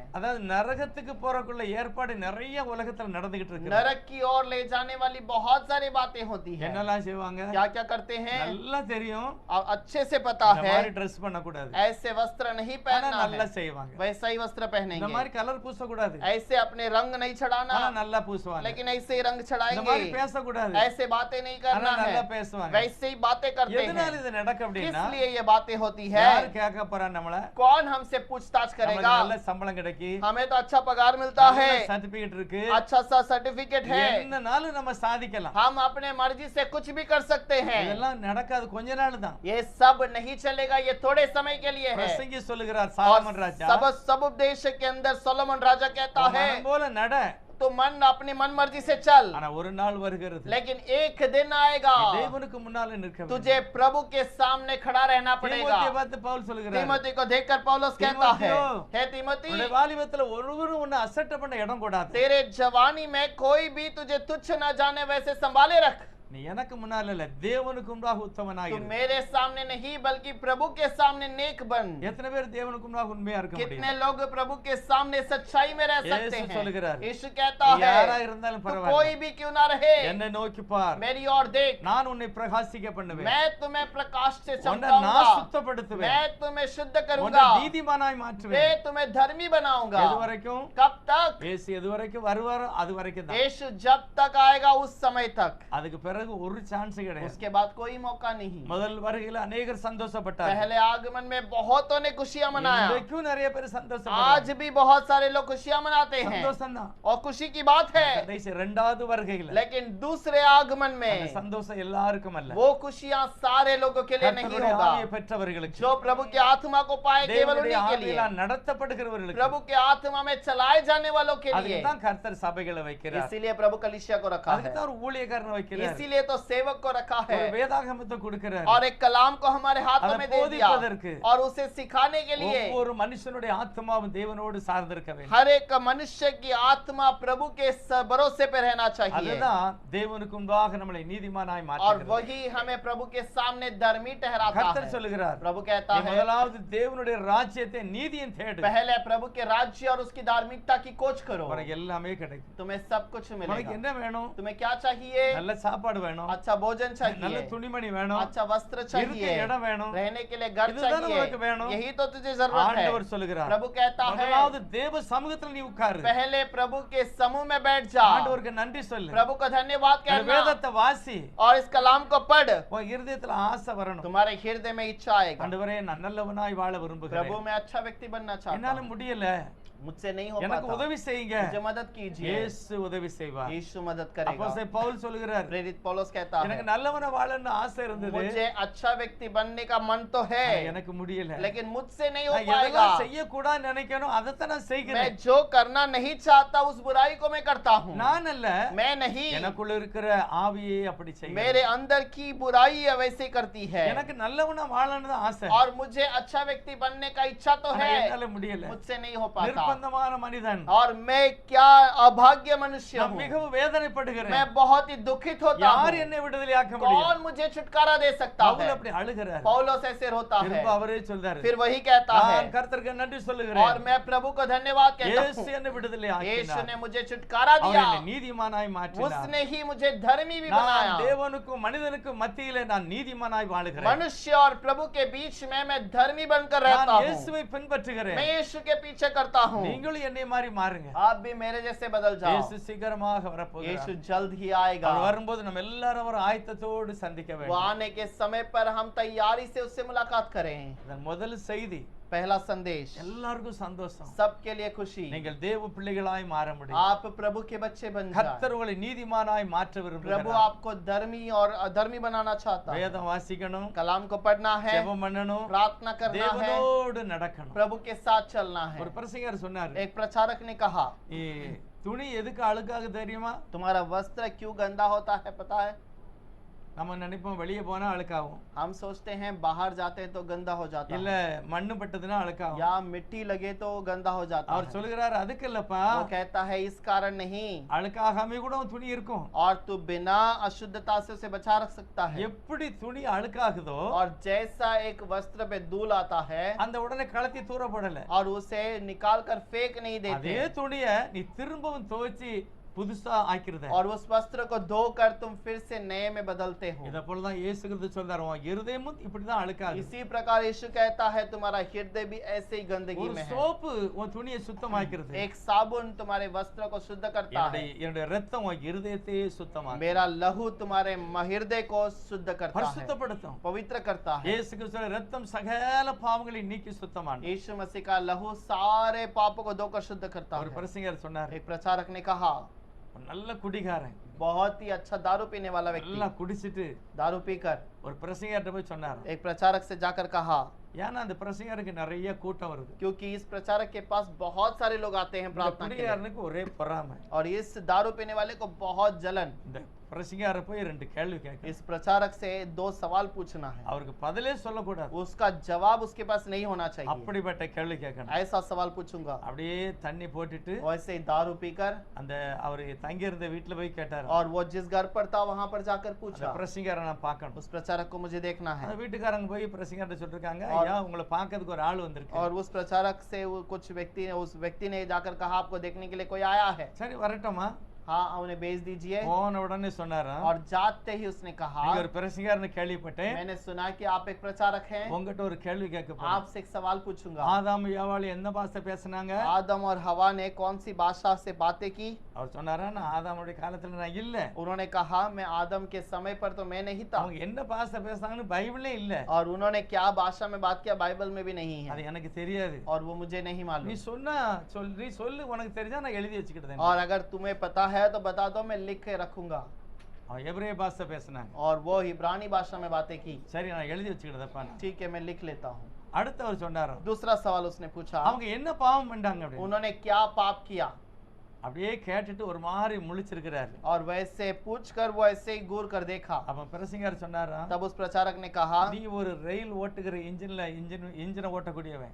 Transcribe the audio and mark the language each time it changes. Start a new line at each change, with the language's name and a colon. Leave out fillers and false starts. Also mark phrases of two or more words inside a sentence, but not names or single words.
Tamil: அதாவது நரகத்துக்கு போறக்குள்ள ஏற்பாடு நிறைய உலகத்துல நடந்துகிட்டு இருக்கு.
Hindi: नरक की ओर ले जाने वाली बहुत सारी बातें होती हैं।
Tamil: என்னெல்லாம் செய்வாங்க?
Hindi: क्या क्या करते हैं?
Tamil: நல்லா தெரியும்.
Hindi: अच्छे से पता
Tamil: இந்த
Hindi: है,
Tamil: மாதிரி ட்ரெஸ் பண்ண கூடாது.
Hindi: ऐसे वस्त्र नहीं
Tamil: ஆனா
Hindi: पहनना
Tamil: நல்லா
Hindi: है,
Tamil: செய்வாங்க.
Hindi: वैसा ही वस्त्र
Tamil: இந்த
Hindi: पहनेंगे।
Tamil: மாதிரி கலர் பூச கூடாது.
Hindi: ऐसे अपने रंग नहीं चढ़ाना,
Tamil: ஆனா நல்லா பூசுவாங்க.
Hindi: लेकिन ऐसे ही रंग
Tamil: இந்த மாதிரி
Hindi: चढ़ाएंगे।
Tamil: பேச கூடாது.
Hindi: ऐसे बातें नहीं
Tamil: ஆனா
Hindi: करना
Tamil: நல்லா
Hindi: है,
Tamil: பேசுவாங்க.
Hindi: वैसे ही बातें करते
Tamil: எதனால
Hindi: हैं।
Tamil: இது நடக்க அப்படின்னா
Hindi: किस लिए ये बातें होती है?
Tamil: யார் கேட்க போறா நம்மள?
Hindi: कौन हमसे पूछताछ
Tamil: நமக்கு
Hindi: करेगा?
Tamil: நல்ல சம்பளம் கிடைக்கு,
Hindi: हमें तो अच्छा पगार मिलता है,
Tamil: சர்டிபிகேட் இருக்கு,
Hindi: अच्छा सा सर्टिफिकेट है,
Tamil: என்னனாலும் நம்ம சாதிக்கலாம்.
Hindi: हम अपने मर्जी से कुछ भी कर सकते हैं।
Tamil: இதெல்லாம் நடக்காது, கொஞ்ச நாள் தான்.
Hindi: ये सब नहीं चलेगा, ये थोड़े समय के लिए है।
Tamil: பிரசங்கி சொல்லுகிறார்
Hindi: और
Tamil: சாலமன் ராஜா,
Hindi: सब उपदेश के अंदर सोलोमन राजा कहता
Tamil: உன்
Hindi: है,
Tamil: மனம் போல நட,
Hindi: तो मन अपनी मन मर्जी से चल,
Tamil: ஆனா ஒரு நாள் வருகிறது
Hindi: लेकिन एक दिन आएगा
Tamil: தேவனுக்கு முன்னால நிற்க வேண்டும்.
Hindi: तुझे प्रभु के सामने खड़ा रहना पड़ेगा।
Tamil: தீமோத்தேயை பார்த்து பவுல் சொல்லுகிறார்,
Hindi: तीमोथी को देखकर पौलुस कहता है, हे तीमोथी,
Tamil: உன்னுடைய வாலிபத்துல ஒருவரும் உன்னை அசட்டை பண்ண இடம் கூடாது.
Hindi: तेरे जवानी में कोई भी तुझे तुच्छ न जाने वैसे संभाले रख।
Tamil: நீ எனக்கு முன்னால இல்ல, தேவனுக்கு முன்பாக உத்தமனாக
Hindi: तू
Tamil: இரு.
Hindi: मेरे सामने नहीं बल्कि प्रभु के सामने नेक बन।
Tamil: எத்தனை பேர் தேவனுக்கு முன்பாக உண்மையா இருக்க
Hindi: कितने
Tamil: முடியும்?
Hindi: लोग प्रभु के सामने सच्चाई में रह सकते
Tamil: यीशु சொல்லுகிறார்,
Hindi: हैं? यीशु कहता
Tamil: நீ யாரா
Hindi: है,
Tamil: இருந்தாலும்
Hindi: तू
Tamil: பரவாயில்லை,
Hindi: कोई भी क्यों ना रहे,
Tamil: என்னை நோக்கி பார்,
Hindi: मेरी ओर देख,
Tamil: நான் உன்னை பிரகாசிக்க பண்ணுவேன்,
Hindi: मैं तुम्हें प्रकाश से
Tamil: உன்னை நான்
Hindi: चमकाऊंगा,
Tamil: சுத்தப்படுத்துவேன்,
Hindi: मैं तुम्हें शुद्ध
Tamil: உன்னை
Hindi: करूंगा,
Tamil: நீதிமானாய்
Hindi: मैं
Tamil: மாற்றுவேன்.
Hindi: तुम्हें धर्मी बनाऊंगा।
Tamil: எது வரைக்கும்?
Hindi: कब तक?
Tamil: இயேசு எது வரைக்கும் வருவாரோ அது வரைக்கும் தான்.
Hindi: यीशु जब तक आएगा उस समय तक,
Tamil: அதுக்கு பிறகு ஒரு சான்ஸ் கிடையாது.
Hindi: उसके बाद कोई मौका नहीं।
Tamil: முதல் வருகையில அநேகர் சந்தோஷப்பட்டார்கள்.
Hindi: पहले आगमन में बहुतों ने खुशियां मनाया,
Tamil: இன்றைக்கும் நிறைய பேர்
Hindi: आज
Tamil: சந்தோஷப்படுறாங்க.
Hindi: भी बहुत सारे लोग खुशियां मनाते हैं
Tamil: சந்தோஷம் தான்.
Hindi: और खुशी की बात है,
Tamil: கடைசி இரண்டாவது வருகையில
Hindi: लेकिन दूसरे आगमन
Tamil: அந்த
Hindi: में
Tamil: சந்தோஷம் எல்லாருக்கும் அல்ல.
Hindi: वो खुशियां सारे लोगों के लिए नहीं
Tamil: கர்த்தருடைய
Hindi: होगा।
Tamil: ஆவியை பெற்றவர்களுக்கு,
Hindi: जो प्रभु की आत्मा को पाए केवल
Tamil: தேவனுடைய
Hindi: उन्हीं के लिए,
Tamil: ஆவியினால் நடத்தப்படுகிறவர்களுக்கு,
Hindi: प्रभु के आत्मा में चलाए जाने वालों के
Tamil: அதுக்கு
Hindi: लिए।
Tamil: தான் கர்த்தர் சபைகளை வைக்கிறார்.
Hindi: इसीलिए प्रभु कलीसिया को रखा
Tamil: அதுக்கு
Hindi: है,
Tamil: தான் ஒரு ஊழியக்காரனை வைக்கிறார்.
Hindi: इसीलिए तो सेवक को रखा
Tamil: ஒரு
Hindi: है,
Tamil: வேதாகமத்தை கொடுக்கிறார்.
Hindi: और एक कलाम को हमारे हाथों
Tamil: அதை
Hindi: में दे दिया
Tamil: போதிப்பதற்கு,
Hindi: और उसे सिखाने के लिए।
Tamil: ஒவ்வொரு மனுஷனுடைய ஆத்மாவும் தேவனோடு சார்ந்திருக்க வேண்டும்.
Hindi: हर एक मनुष्य की आत्मा प्रभु के भरोसे पे रहना चाहिए,
Tamil: அதுதான் தேவனுக்கு முன்பாக நம்மளை நீதிமானாய்
Hindi: और
Tamil: மாற்றுகிறது.
Hindi: वही हमें प्रभु के सामने धर्मी ठहराता
Tamil: கர்த்தர்
Hindi: है।
Tamil: சொல்லுகிறார்,
Hindi: प्रभु कहता
Tamil: நீ
Hindi: है,
Tamil: முதலாவது தேவனுடைய ராஜ்யத்தை நீதியின் தேடு,
Hindi: पहले प्रभु के राज्य और उसकी धार्मिकता की खोज करो,
Tamil: உனக்கு எல்லாமே கிடைக்கும்.
Hindi: तुम्हें सब कुछ
Tamil: உனக்கு
Hindi: मिलेगा।
Tamil: என்ன வேணும்?
Hindi: तुम्हें क्या चाहिए?
Tamil: நல்ல சாப்பாடு சாப்பாடு வேணும்,
Hindi: अच्छा भोजन
Tamil: நல்ல
Hindi: चाहिए,
Tamil: துணிமணி வேணும்,
Hindi: अच्छा वस्त्र
Tamil: இருக்க
Hindi: चाहिए,
Tamil: இடம் வேணும்.
Hindi: रहने के लिए घर
Tamil: இதுதானே
Hindi: चाहिए,
Tamil: உனக்கு வேணும்.
Hindi: यही तो तुझे जरूरत है।
Tamil: ஆண்டவர் சொல்லுகிறார்,
Hindi: प्रभु कहता है
Tamil: முதலாவது தேவ சமூகத்துல நீ உட்காரு,
Hindi: पहले प्रभु के समूह में बैठ जा,
Tamil: ஆண்டவருக்கு நன்றி சொல்லு,
Hindi: प्रभु को धन्यवाद
Tamil: இந்த
Hindi: कहना
Tamil: வேதத்தை வாசி,
Hindi: और इस कलाम को पढ़,
Tamil: உன் இருதயத்துல ஆசை வரணும்.
Hindi: तुम्हारे हृदय में इच्छा आएगा।
Tamil: ஆண்டவரே நான் நல்லவனாய் வாழ
Hindi: प्रभु
Tamil: விரும்புகிறேன்,
Hindi: मैं अच्छा व्यक्ति बनना चाहता
Tamil: என்னால
Hindi: हूँ,
Tamil: முடியல,
Hindi: मुझसे नहीं हो
Tamil: எனக்கு
Hindi: पाता,
Tamil: உதவி செய்யுங்க.
Hindi: मुझे मदद कीजिए।
Tamil: இயேசு உதவி செய்வார்.
Hindi: यीशु मदद करेगा।
Tamil: அப்போஸ்தலன் பவுல் சொல்லுகிறார்,
Hindi: प्रेरित पौलुस कहता
Tamil: எனக்கு
Hindi: है
Tamil: நல்லவனா வாழணும்னு ஆசை இருந்தது,
Hindi: मुझे अच्छा व्यक्ति बनने का मन तो है,
Tamil: ஆனா எனக்கு முடியல.
Hindi: लेकिन मुझसे नहीं हो
Tamil: நான்
Hindi: पाएगा।
Tamil: எதெல்லாம் செய்யக்கூடாதுன்னு நினைக்கணும் அதைத்தான் நான்
Hindi: मैं
Tamil: செய்கிறேன்.
Hindi: जो करना नहीं चाहता उस बुराई को मैं करता हूँ।
Tamil: நான் அல்ல,
Hindi: मैं नहीं,
Tamil: எனக்குள்ள இருக்கிற ஆவியே அப்படி செய்யும்.
Hindi: मेरे अंदर की बुराई वैसे करती है।
Tamil: எனக்கு நல்லவனா வாழணும்னு தான் ஆசை,
Hindi: और मुझे अच्छा व्यक्ति बनने का इच्छा तो
Tamil: ஆனா
Hindi: है,
Tamil: என்னால முடியல.
Hindi: मुझसे नहीं हो पाता।
Tamil: நிர்பந்தமான மனிதன்,
Hindi: और मैं क्या अभाग्य मनुष्य
Tamil: நான்
Hindi: हूँ,
Tamil: மிகவும் வேதனைப்படுகிறேன்.
Hindi: मैं बहुत ही दुखित होता
Tamil: யார்
Hindi: हूँ।
Tamil: என்னை விடுதலையாக்க முடியும்?
Hindi: कौन मुझे छुटकारा दे सकता
Tamil: பவுல்
Hindi: है?
Tamil: அப்படி அழுகிறார்.
Hindi: पौलुस ऐसे रोता है,
Tamil: திரும்ப அவரே சொல்றாரு,
Hindi: फिर वही कहता है
Tamil: நான் கர்த்தருக்கு நன்றி
Hindi: और
Tamil: சொல்லுகிறேன்,
Hindi: मैं प्रभु को धन्यवाद कहता
Tamil: இயேசு
Hindi: हूँ।
Tamil: என்னை விடுதலை
Hindi: यीशु
Tamil: ஆக்கினார்,
Hindi: ने मुझे छुटकारा
Tamil: அவர்
Hindi: दिया,
Tamil: என்னை நீதிமானாய் மாற்றினார்.
Hindi: उसने ही मुझे धर्मी भी
Tamil: நான்
Hindi: बनाया।
Tamil: தேவனுக்கும் மனிதனுக்கும் மத்தியிலே நான் நீதிமானாய் வாழுகிறேன்.
Hindi: मनुष्य और प्रभु के बीच में मैं धर्मी बनकर रहता
Tamil: நான்
Hindi: हूँ।
Tamil: இயேசுவை பின்பற்றுகிறேன்.
Hindi: मैं यीशु के पीछे करता हूँ।
Tamil: நீங்களும் என்னை மாதிரி மாறுங்க.
Hindi: आप भी मेरे जैसे बदल जाओ।
Tamil: இயேசு சீக்கிரமாக
Hindi: यीशु
Tamil: வரப்போகிறார்.
Hindi: जल्द ही आएगा।
Tamil: அவர் வரும்போது நம்ம எல்லாரும் ஒரு ஆயத்தத்தோடு சந்திக்க
Hindi: वो
Tamil: வேண்டும்.
Hindi: आने के समय पर हम तैयारी से उससे मुलाकात करें।
Tamil: இதன் முதல் செய்தி,
Hindi: पहला संदेश,
Tamil: எல்லாருக்கும் சந்தோஷம்.
Hindi: सबके लिए खुशी,
Tamil: நீங்கள் தேவ பிள்ளைகளாய் மாற முடியும்.
Hindi: आप प्रभु के बच्चे बन जाए।
Tamil: கர்த்தர் உங்களை நீதிமானாய் மாற்ற
Hindi: प्रभु
Tamil: விரும்புகிறார்.
Hindi: आपको धर्मी और अधर्मी बनाना चाहता है।
Tamil: வேதம் வாசிக்கணும்,
Hindi: कलाम को पढ़ना है,
Tamil: ஜெபம் பண்ணணும்,
Hindi: प्रार्थना करना है,
Tamil: தேவனோடு நடக்கணும்.
Hindi: प्रभु के साथ चलना है।
Tamil: ஒரு பிரசங்கர் சொன்னார்,
Hindi: एक प्रचारक ने कहा,
Tamil: துணி எதுக்கு அழுக்காக தெரியுமா?
Hindi: तुम्हारा वस्त्र क्यों गंदा होता है पता है?
Tamil: நம்ம நினைப்போம் வெளியே போனா அழுக்காகும்,
Hindi: हम सोचते हैं बाहर जाते हैं तो गंदा हो जाता
Tamil: இல்ல
Hindi: है,
Tamil: மண்ணு பட்டதுன்னா அழுக்காகும்.
Hindi: या मिट्टी लगे तो गंदा हो जाता
Tamil: அவர்
Hindi: है।
Tamil: சொல்லுகிறார், அதுக்கு இல்லப்பா,
Hindi: वो कहता है इस कारण नहीं,
Tamil: அழுக்காகாம கூட உன் துணி இருக்கும்.
Hindi: और तू बिना अशुद्धता से उसे बचा रख सकता है।
Tamil: எப்படி துணி அழுக்காகுதோ
Hindi: और जैसा एक वस्त्र पे धूल आता है
Tamil: அந்த உடனே கலத்தி தூரப்படல,
Hindi: और उसे निकाल कर फेंक नहीं
Tamil: அதே
Hindi: देते,
Tamil: துணிய நீ திரும்பவும் துவைச்சு புதுசா ஆக்கிருத.
Hindi: और उस वस्त्र को धोकर तुम फिर से नए में बदलते हो।
Tamil: இத போலதான் இயேசு கிறிஸ்து சொல்றாரு, உன் இருதயமும் இப்படிதான் அழுக்காகுது.
Hindi: इसी प्रकार यीशु कहता है तुम्हारा हृदय भी ऐसे ही गंदगी
Tamil: ஒரு
Hindi: में है।
Tamil: சோப்பு உன் துணியை சுத்தமாக்கிறது,
Hindi: एक साबुन तुम्हारे वस्त्र को शुद्ध करता है,
Tamil: என்னுடைய ரத்தம் உன் இருதயத்தையே சுத்தமாக்கும்,
Hindi: मेरा लहू तुम्हारे हृदय को शुद्ध करता है,
Tamil: பரிசுத்தப்படுத்தும்.
Hindi: पवित्र करता है।
Tamil: இயேசு கிறிஸ்துவின் ரத்தம் சகல பாவங்களை நீக்கி சுத்தமானது.
Hindi: यीशु मसीह का लहू सारे पापों को धोकर शुद्ध करता
Tamil: ஒரு
Hindi: है।
Tamil: பிரசங்கர் சொன்னார்,
Hindi: एक प्रचारक ने कहा,
Tamil: ஒரு நல்ல குடிகாரன்
Hindi: बहुत ही अच्छा दारू पीने वाला
Tamil: நல்லா
Hindi: व्यक्ति
Tamil: குடிச்சிட்டு
Hindi: दारू पीकर
Tamil: ஒரு பிரசங்கர்ட்ட போய் சொன்னார்,
Hindi: एक प्रचारक से जाकर कहा,
Tamil: ஏன்னா அந்த பிரசங்கருக்கு நிறைய கூட்டம் வருது,
Hindi: क्योंकि इस प्रचारक के पास बहुत सारे लोग आते हैं
Tamil: இந்த
Hindi: प्रार्थना के लिए,
Tamil: குடிகாரனுக்கு ஒரே பொறாமை.
Hindi: और इस दारू पीने वाले को बहुत जलन।
Tamil: இந்த பிரசங்கரை போய் ரெண்டு கேள்வி கேட்க,
Hindi: इस प्रचारक से 2 सवाल पूछना है,
Tamil: அவருக்கு பதிலே சொல்லக்கூடாது,
Hindi: उसका जवाब उसके पास नहीं होना चाहिए।
Tamil: அப்படிப்பட்ட கேள்வி கேட்கணும்.
Hindi: ऐसा सवाल पूछूंगा।
Tamil: அப்படியே தண்ணி போட்டுட்டு
Hindi: वैसे ही दारू पीकर,
Tamil: அந்த அவரு தங்கி இருந்த வீட்டுல போய் கேட்டாரு,
Hindi: और वो जिस घर पर था वहां पर जाकर
Tamil: அந்த
Hindi: पूछा,
Tamil: பிரசங்கரை நான் பார்க்கணும்.
Hindi: उस प्रचारक को मुझे देखना
Tamil: அந்த
Hindi: है।
Tamil: வீட்டுக்காரங்க போய் பிரசங்கர்ட்ட சொல்லிருக்காங்க,
Hindi: और-
Tamil: ஐயா உங்களை பார்க்கிறதுக்கு ஒரு ஆள் வந்திருக்கு.
Hindi: और उस प्रचारक से वो उस व्यक्ति ने जाकर कहा आपको देखने के लिए कोई आया है।
Tamil: சரி வரட்டுமா?
Hindi: हाँ, उन्हें भेज दीजिए।
Tamil: போன உடனே சொன்னாரா,
Hindi: और जाते ही उसने कहा,
Tamil: நீங்க ஒரு பிரசங்கர்னு கேள்விப்பட்டேன்,
Hindi: मैंने सुना कि आप एक प्रचारक हैं,
Tamil: உங்ககிட்ட ஒரு கேள்வி கேட்க போறேன்.
Hindi: आपसे एक सवाल पूछूंगा।
Tamil: ஆதாம் ஏவாள் என்ன பாஷை பேசுனாங்க?
Hindi: आदम और हवा ने कौन सी भाषा से बातें की?
Tamil: அவர் சொன்னாரா, நான் ஆதாமுடைய காலத்துல நான் இல்ல.
Hindi: उन्होंने कहा मैं आदम के समय पर तो मैं नहीं था,
Tamil: அவங்க என்ன பாஷை பேசுனாங்கன்னு பைபிளே இல்ல,
Hindi: और उन्होंने क्या भाषा में बात किया बाइबल में भी नहीं
Tamil: அது
Hindi: है,
Tamil: எனக்கு தெரியாது.
Hindi: और वो मुझे नहीं
Tamil: நீ
Hindi: मालूम।
Tamil: சொன்னா நீ சொல்லு, உனக்கு தெரிஞ்சா நான் எழுதி வச்சுக்கிட்டேன்.
Hindi: और अगर तुम्हें पता है तो बता दो, मैं लिख के रखूंगा।
Tamil: அவன் எபிரேய பாஷை பேசுனாங்க.
Hindi: और वो इब्रानी भाषा में बातें की।
Tamil: சரி நான் எழுதி வச்சுக்கிட்டதப்பா.
Hindi: ठीक है, मैं लिख लेता हूँ।
Tamil: அடுத்தவர் சொன்னாரு,
Hindi: दूसरा सवाल उसने पूछा,
Tamil: அவங்க என்ன பாவம் பண்ணாங்க அப்படின்னு.
Hindi: उन्होंने क्या पाप किया?
Tamil: அப்படியே கேட்டுட்டு ஒரு மாதிரி முழிச்சிருக்கிறாரு.
Hindi: और वैसे पूछकर वो ऐसे ही घूर कर देखा।
Tamil: அவன் பிரசங்கர் சொன்னாரா,
Hindi: तब उस प्रचारक ने कहा,
Tamil: நீ ஒரு ரயில் ஓட்டுகிற இன்ஜினை ஓட்டக்கூடியவன்,